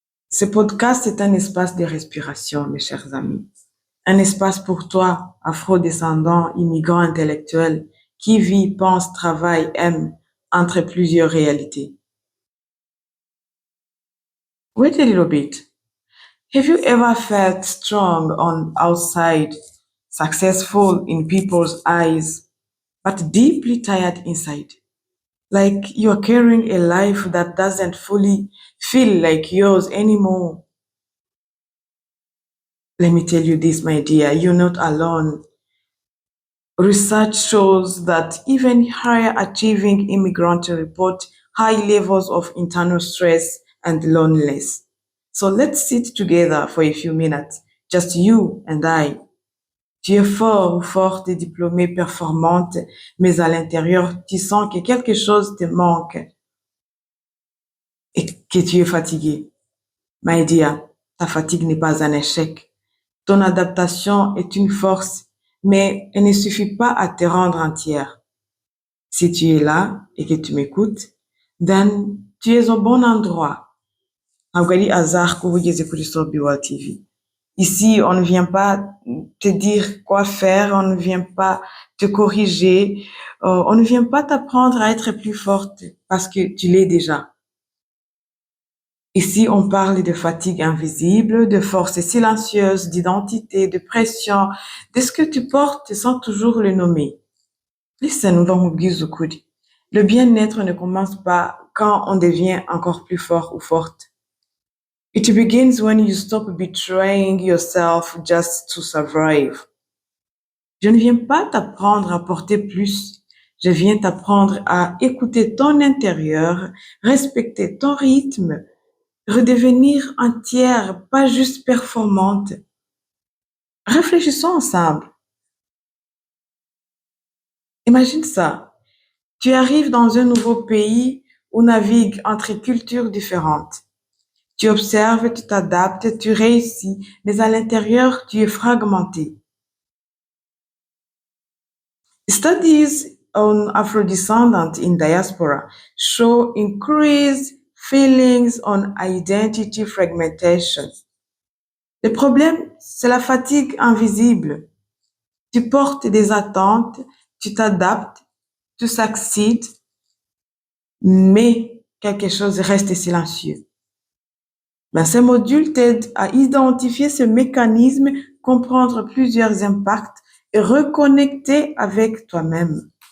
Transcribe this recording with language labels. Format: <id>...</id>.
<fr>Ce podcast est un espace de respiration, mes chers amis. Un espace pour toi, afro-descendant, immigrant intellectuel, qui vit, pense, travaille, aime entre plusieurs réalités.</fr> <en>Wait a little bit. Have you ever felt strong on outside, successful in people's eyes, but deeply tired inside? Like you're carrying a life that doesn't fully feel like yours anymore. Let me tell you this, my dear, you're not alone. Research shows that even higher achieving immigrants report high levels of internal stress and loneliness. So let's sit together for a few minutes, just you and I.</en> <fr>Tu es fort ou forte, diplômée, performante, mais à l'intérieur, tu sens que quelque chose te manque et que tu es fatigué.</fr> <en>My dear,</en> <fr>ta fatigue n'est pas un échec. Ton adaptation est une force, mais elle ne suffit pas à te rendre entière. Si tu es là et que tu m'écoutes, then tu es au bon endroit.</fr> <rw>Ntabwo ari hasard ko ugeze kuri Sobiwal TV.</rw> <fr>Ici, on ne vient pas te dire quoi faire, on ne vient pas te corriger, on ne vient pas t'apprendre à être plus forte parce que tu l'es déjà. Ici, on parle de fatigue invisible, de force silencieuse, d'identité, de pression, de ce que tu portes sans toujours le nommer. Listen, ukuri. Le bien-être ne commence pas quand on devient encore plus fort ou forte.</fr> <en>It begins when you stop betraying yourself just to survive.</en> <fr>Je ne viens pas t'apprendre à porter plus. Je viens t'apprendre à écouter ton intérieur, respecter ton rythme, redevenir entière, pas juste performante. Réfléchissons ensemble. Imagine ça. Tu arrives dans un nouveau pays où navigues entre cultures différentes. Tu observes, tu t'adaptes, tu réussis, mais à l'intérieur, tu es fragmenté.</fr> <en>Studies on Afro-descendants in diaspora show increased feelings on identity fragmentation.</en> <fr>Le problème, c'est la fatigue invisible. Tu portes des attentes, tu t'adaptes, tu succeeds, mais quelque chose reste silencieux. Ce module t'aide à identifier ce mécanisme, comprendre plusieurs impacts et reconnecter avec toi-même.</fr>